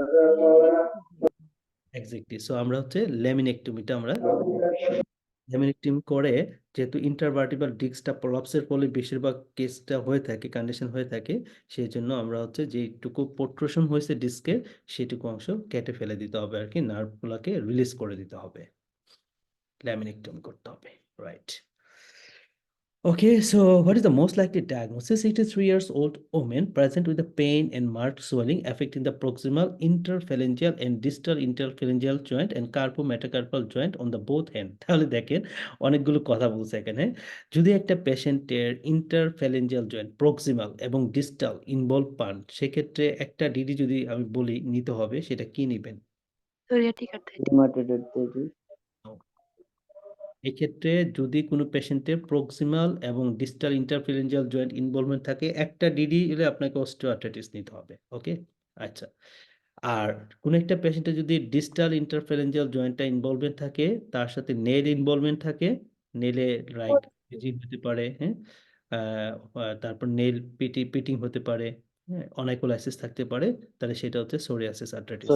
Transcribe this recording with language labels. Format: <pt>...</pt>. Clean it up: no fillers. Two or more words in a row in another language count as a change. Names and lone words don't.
<en>exactly so</en> <bn>আমরা হচ্ছে ল্যামিনেক্টমিটা আমরা ল্যামিনেক্টমি করে যেহেতু</bn> <en>intervertebral disc</en> <bn>প্রলাপসের ফলে বেশিরভাগ কেসটা হয়ে থাকে কন্ডিশন হয়ে থাকে সেই জন্য আমরা হচ্ছে যেটুকু প্রোট্রুশন হয়েছে ডিস্কের সেটুকু অংশ কেটে ফেলে দিতে হবে আর কি নার্ভগুলোকে রিলিজ করে দিতে হবে ল্যামিনেক্টমি করতে হবে রাইট</bn> <en>Okay, so what is the most likely diagnosis? 83 years old woman present with the pain and marked swelling affecting the proximal interphalangeal and distal interphalangeal joint and carpometacarpal joint on the both hand.</en> <bn>তাহলে দেখেন অনেকগুলো কথা বলছে এখানে যদি একটা পেশেন্টের</bn> <en>interphalangeal joint proximal</en> <bn>এবং</bn> <en>distal involve</en> <bn>পান সেক্ষেত্রে একটা ডিডি যদি আমি বলি নিতে হবে সেটা কি নেবেন</bn> <en>psoriatic arthritis. Rheumatoid arthritis.</en> <bn>এক্ষেত্রে যদি কোনো পেশেন্টের প্রক্সিমাল এবং</bn> <en>distal interphalangeal joint involvement</en> <bn>থাকে, একটা ডিডি হলে আপনাকে অস্টিওআর্থ্রাইটিস নিতে হবে। ওকে, আচ্ছা। আর কোন একটা পেশেন্টের যদি</bn> <en>distal interphalangeal joint involvement</en> <bn>থাকে, তার সাথে</bn> <en>nail involvement</en> <bn>থাকে, নেলে লাইক ফ্রিজিং হতে পারে, হ্যাঁ, তারপর</bn> <en>nail pitting</en> <bn>হতে পারে, হ্যাঁ, অনাইকোলাইসিস থাকতে পারে, তাহলে সেটা হচ্ছে</bn> <en>psoriasis arthritis.</en>